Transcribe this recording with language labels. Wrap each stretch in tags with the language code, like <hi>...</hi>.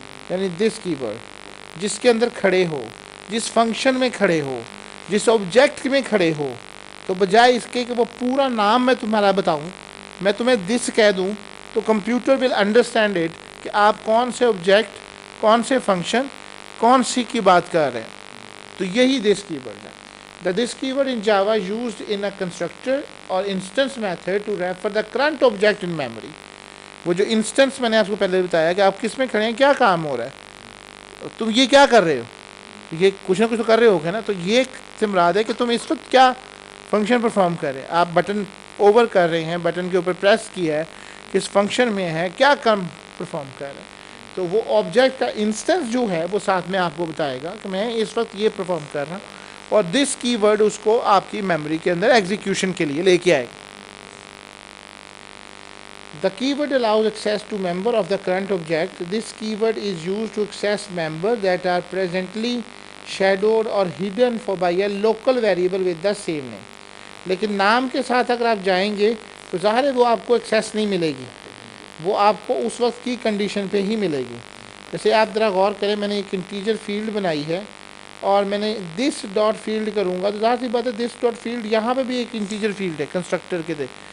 <ur>یعنی دس کی ورڈ جس کے اندر کھڑے ہو، جس فنکشن میں کھڑے ہو، جس آبجیکٹ میں کھڑے ہو، تو بجائے اس کے کہ وہ پورا نام میں تمہارا بتاؤں، میں تمہیں دس کہہ دوں تو</ur> <en>computer will understand it</en> <ur>کہ آپ کون سے آبجیکٹ، کون سے فنکشن، کون سی کی بات کر رہے ہیں. تو یہی دس کی ورڈ ہے.</ur> <en>The this keyword in Java used in a constructor or instance method to refer the current object in memory.</en> <ur>وہ جو انسٹنس میں نے آپ کو پہلے بتایا کہ آپ کس میں کھڑے ہیں، کیا کام ہو رہا ہے، تم یہ کیا کر رہے ہو، یہ کچھ نہ کچھ تو کر رہے ہو گے نا. تو یہ سے مراد ہے کہ تم اس وقت کیا فنکشن پرفارم کر رہے ہیں. آپ بٹن اوور کر رہے ہیں، بٹن کے اوپر پریس کیا ہے، کس فنکشن میں ہے، کیا کام پرفارم کر رہے ہیں. تو وہ آبجیکٹ کا انسٹنس جو ہے وہ ساتھ میں آپ کو بتائے گا کہ میں اس وقت یہ پرفارم کر رہا ہوں، اور دس کی ورڈ اس کو آپ کی میموری کے اندر ایگزیکیوشن کے لیے لے کے آئے گا.</ur> <en>The keyword allows access to member of the current object. This keyword is used to access members that are presently shadowed or hidden for by a local variable with the same name.</en> <ur>لیکن نام کے ساتھ اگر آپ جائیں گے تو ظاہر ہے وہ آپ کو ایکسیس نہیں ملے گی، وہ آپ کو اس وقت کی کنڈیشن پہ ہی ملے گی. جیسے آپ ذرا غور کریں، میں نے ایک انٹیجر فیلڈ بنائی ہے اور میں نے دس ڈاٹ فیلڈ کروں گا تو ظاہر سی بات ہے دس ڈاٹ فیلڈ یہاں پہ بھی ایک انٹیجر فیلڈ ہے کنسٹرکٹر کے دے.</ur>